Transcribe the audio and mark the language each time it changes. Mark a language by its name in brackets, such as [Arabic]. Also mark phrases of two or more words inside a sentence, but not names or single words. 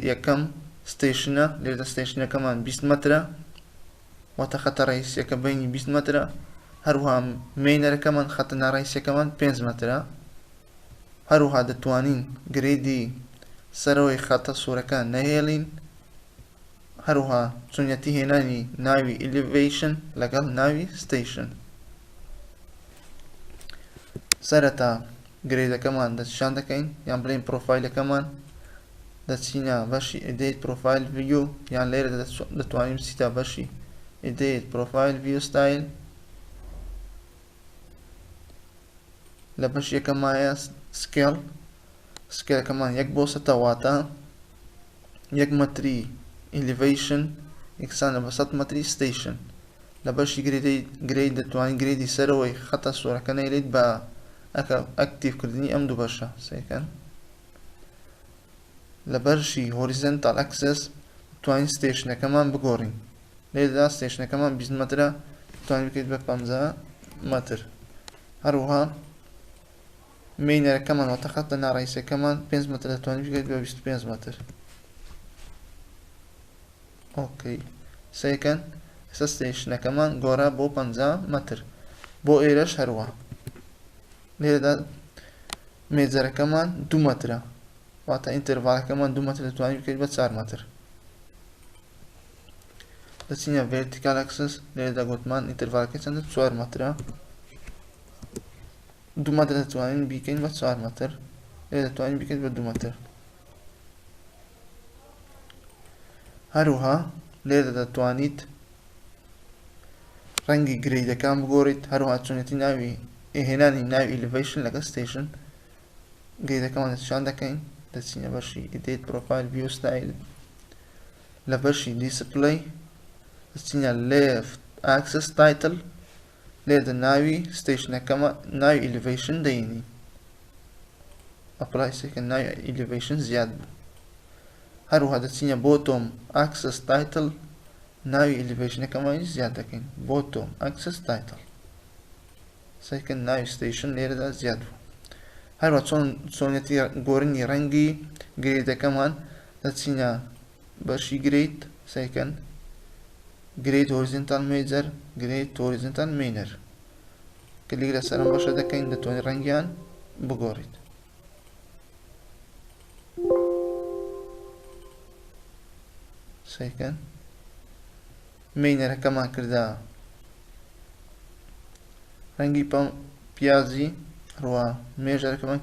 [Central Kurdish] یەکەم ستیشنە لێرەدا ستیشنەکەمان 20 مەترە واتە خەتە ڕئیسیەکە بینی 20 مەترە هەروەها مینەرەکەمان خەتە ناڕئیسیەکەمان 5 مەترە هەروەها دەتوانین گرێدی سەرەوەی خەتە سوورەکە نەهێڵین هەروەها چۆنیەتی هێنانی ناوی elevation لەگەڵ ناوی station سەرەتا گرێدەکەمان دەستنیشان دەکەین یان بڵێن پرۆفایلەکەمان دەچینە بەشی [English] edit profile view [Central Kurdish] یان لێرە دەتوانین بچیتە بەشی [English] edit profile view style [Central Kurdish] لە بەش یەکەمایە سکێلەکەمان 1/100 واتە 1 مەتری elevation یەکسان لە 100 مەتری station لە بەشی گرێد دەتوانین گرێدی سەرەوەی خەتە سوورەکە نەیلێت بە ئەکتیڤکردنی ئەم دوو بەشە سێکەن لە بەشی [English] horizontal axis [Central Kurdish] دەتوانین ستیشنەکەمان بگۆڕین لێرەدا ستیشنەکەمان 20 مەترە دەتوانین بکەیت بە 50 مەتر هەروەها مینەرەکەمان واتە خەتە ناڕئیسیەکەمان 5 مەتر دەتوانین بکەیت بە 25 مەتر ئۆکەی سێکەن ئێستا ستیشنەکەمان گۆڕا بۆ 50 مەتر بۆ ئێرەش هەروە لێرەدا مێجەرەکەمان 2 مەترە واتە ئینتەرڤالەکەمان 2 مەتر دەتوانین بکەیت بە 4 مەتر دەچینە [English] vertical axis [Central Kurdish] لێرەدا گوتمان ئینتەرڤالەکەی چەندە 4 مەترە 2 مەتر دەتوانین بیکەین بە 4 مەتر لێرە دەتوانین بیکەین بە 2 مەتر هەروەها لێرە دەتوانیت ڕەنگی گرێدەکان بگۆڕیت هەروەها چۆنیەتی ناوی هێنانی ناوی elevation لەگەڵ station گرێدەکەمان دەستنیشان دەکەین دەچینە بەشی edit [English] profile view style [Central Kurdish] لە بەشی display دەچینە [English] left axis title [Central Kurdish] لێرە ناوی ستیشنەکەمان ناوی elevation دەینی apply سێکە ناوی elevation زیاد بوو هەروەها دەچینە [English] bottom axis title [Central Kurdish] ناوی elevationەکەمانی زیاد دەکەین [English] bottom axis title [Central Kurdish] سێکە ناوی station لێرەدا زیاد بوو هەروەها چۆنیەتی گۆڕینی ڕەنگی گرێدەکەمان دەچینە بەشی grade سێکەن [English] grade horizontal major grade horizontal minor [Central Kurdish] کلیک لەسەر ئەم بەشە دەکەین دەتوانین ڕەنگیان بگۆڕیت سێکەن مینەرەکەمان کردە ڕەنگی پیازی هەروەها مێژەرەکەمان